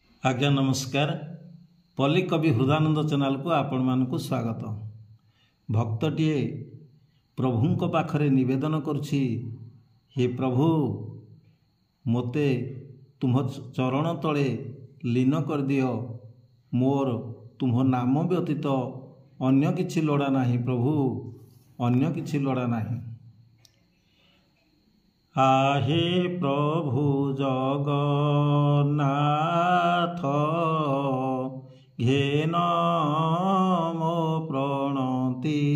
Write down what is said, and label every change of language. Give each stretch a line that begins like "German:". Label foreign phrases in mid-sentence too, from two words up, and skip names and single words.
Odia: ଆଜ୍ଞା ନମସ୍କାର। ପଲ୍ଲୀ କବି ହୃଦାନନ୍ଦ ଚ୍ୟାନେଲ କୁ ଆପଣ ମାନଙ୍କୁ ସ୍ୱାଗତ। ଭକ୍ତଟିଏ ପ୍ରଭୁଙ୍କ ପାଖରେ ନିବେଦନ କରୁଛି, ହେ ପ୍ରଭୁ ମୋତେ ତୁମ ଚରଣ ତଳେ ଲୀନ କରି ଦିଅ। ମୋର ତୁମ ନାମ ବ୍ୟତୀତ ଅନ୍ୟ କିଛି ଲୋଡ଼ା ନାହିଁ ପ୍ରଭୁ, ଅନ୍ୟ କିଛି ଲୋଡ଼ା ନାହିଁ। ଆହେ ପ୍ରଭୁ ଜଗନ୍ନାଥ ଘେନ ମୋ ପ୍ରଣତି।